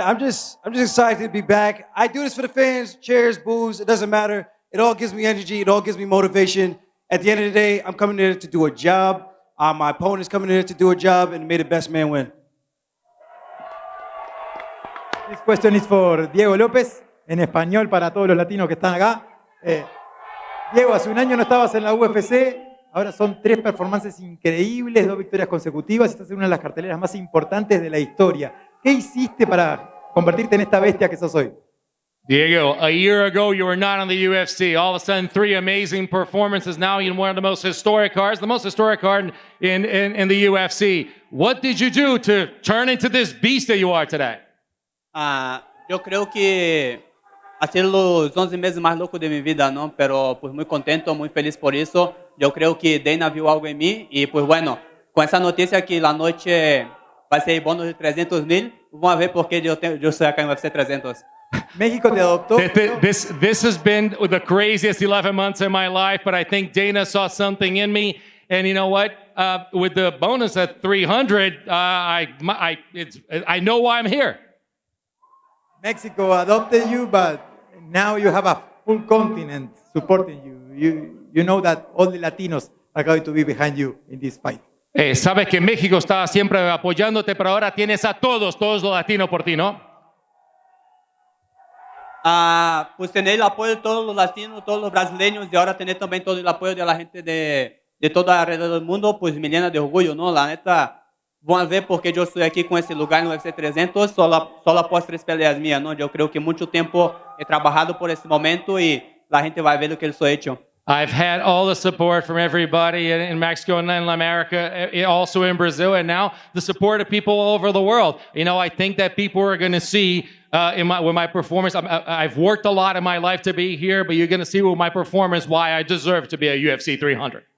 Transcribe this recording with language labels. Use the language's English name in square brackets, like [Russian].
[English] I'm just excited to be back. I do this for the fans, cheers, boos, it doesn't matter. It all gives me energy, it all gives me motivation. At the end of the day, I'm coming here to do a job. My opponent's coming here to do a job, and may the best man win. This question is for Diego Lopez. [Spanish] en español para todos los latinos que están acá. Diego, hace un año no estabas en la UFC, ahora son 3 performances increíbles, 2 victorias consecutivas, estás en una de las carteleras más importantes de la historia. ¿Qué hiciste para convertirte en esta bestia que sos hoy? [English] Diego, a year ago you were not on the UFC. All of a sudden, 3 amazing performances. Now you're one of the most historic cards, the most historic card in the UFC. What did you do to turn into this beast that you are today? [Spanish] Yo creo que ha sido los 11 meses más locos de mi vida, ¿no? Pero pues muy contento, muy feliz por eso. Yo creo que Dana vio algo en mí y pues bueno, con esa noticia que la noche va a ser bonos de 300,000, vamos a ver por qué yo estoy acá en UFC 300. México te adoptó. [English] This has been the craziest 11 months in my life, but I think Dana saw something in me. And you know what? With the bonus at 300, I know why I'm here. Mexico adopted you, but now you have a full continent supporting you. You know that all the Latinos are going to be behind you in this fight. [Spanish] Sabes que México está siempre apoyándote, pero ahora tienes a todos los latinos por ti, ¿no? Pues tener el apoyo de todos los latinos, todos los brasileños y ahora tener también todo el apoyo de la gente de todo alrededor del mundo, pues me llena de orgullo, ¿no? La neta, van a ver por qué yo estoy aquí con ese lugar en el UFC 300, solo após 3 peleas mías, ¿no? Yo creo que mucho tiempo he trabajado por este momento y la gente va a ver lo que yo he hecho. [English] I've had all the support from everybody in Mexico and in America, also in Brazil, and now the support of people all over the world. You know, I think that people are going to see with my performance. I've worked a lot in my life to be here, but you're going to see with my performance why I deserve to be a UFC 300.